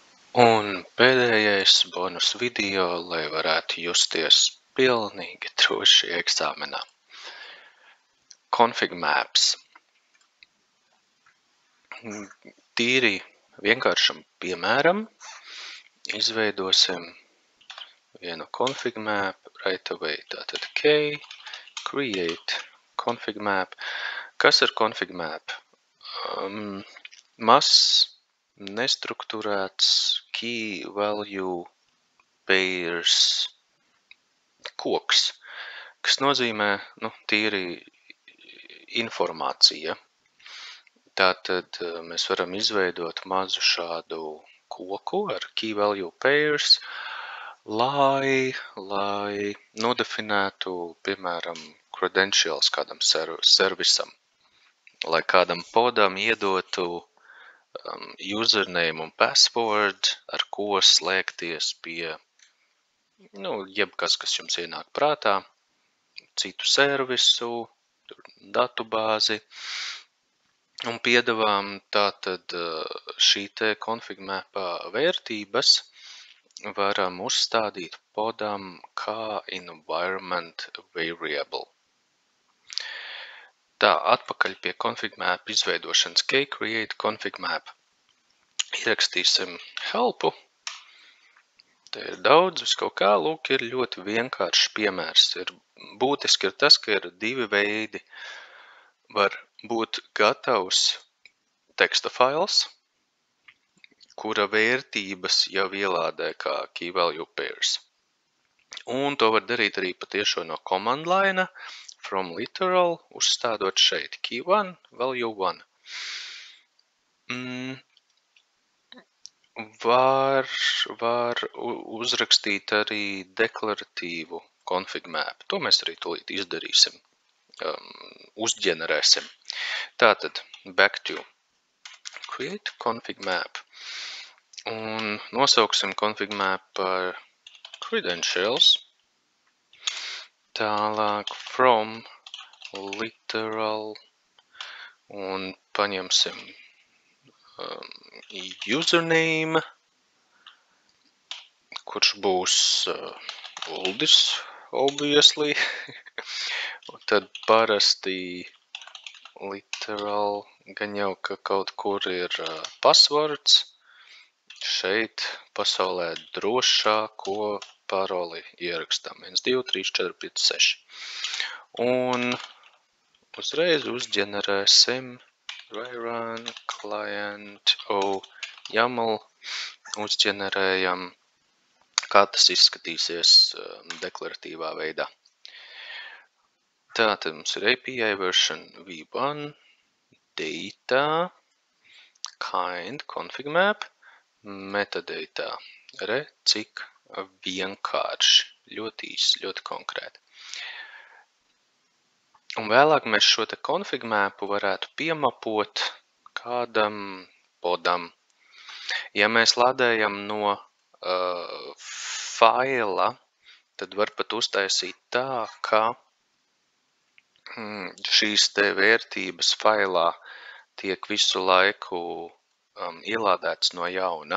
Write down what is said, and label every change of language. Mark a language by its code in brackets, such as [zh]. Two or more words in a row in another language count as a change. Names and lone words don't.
[lv] Un pēdējais bonus video, lai varētu justies pilnīgi droši eksāmenā. [en] Config maps. [lv] Tīri vienkāršam piemēram izveidosim vienu [en] config map right away. [lv] Tātad [en] k create config map. [lv] Kas ir [en] config map? [lv] Mazs, nestrukturēts [en] key value pairs [lv] koks, kas nozīmē, tīri informācija. Tātad mēs varam izveidot mazu šādu koku ar [en] key value pairs, [lv] lai nodefinētu, piemēram, credentials kādam servisam, lai kādam podam iedotu username un password, ar ko slēgties pie, jebkas, kas jums ienāk prātā, citu servisu, datubāzi, un piedāvām tātad šī te config mapā vērtības varam uzstādīt podam kā [en] environment variable. [lv] Tā, atpakaļ pie config map izveidošanas. [en] Create config map. [lv] Ierakstīsim helpu. Te ir daudz, vis kaut kā, lūk, ir ļoti vienkāršs piemērs. Būtiski ir tas, ka ir divi veidi. Var būt gatavs teksta fails, kura vērtības jau ielādē kā [en] key value pairs. [lv] Un to var darīt arī patiešo no [en] command line, from literal, [lv] uzstādot šeit key 1, value 1. Var uzrakstīt arī deklaratīvu [en] config map. [lv] To mēs arī tūlīt izdarīsim. Uzģenerēsim. Tātad, [en] back to create config map. [lv] Un nosauksim [en] config map [lv] par credentials. Tālāk [en] from literal [lv] un paņemsim username, kurš būs Uldis, obviously. Un tad parasti literal, gan jau, ka kaut kur ir passwords. Šeit pasaulē drošāko paroli ierakstam. 1, 2, 3, 4, 5, 6. Un uzreiz uzģenerēsim [en] run client YAML, [lv] uzģenerējam, kā tas izskatīsies deklaratīvā veidā. Tātad mums ir [en] API version v1, data, kind, config map, metadata. [lv] Cik vienkārši, ļoti īsi, ļoti konkrēti. Un vēlāk mēs šo te config mapu varētu piemapot kādam podam. Ja mēs lādējam no faila, tad var pat uztaisīt tā, ka šīs te vērtības failā tiek visu laiku ielādēts no jauna.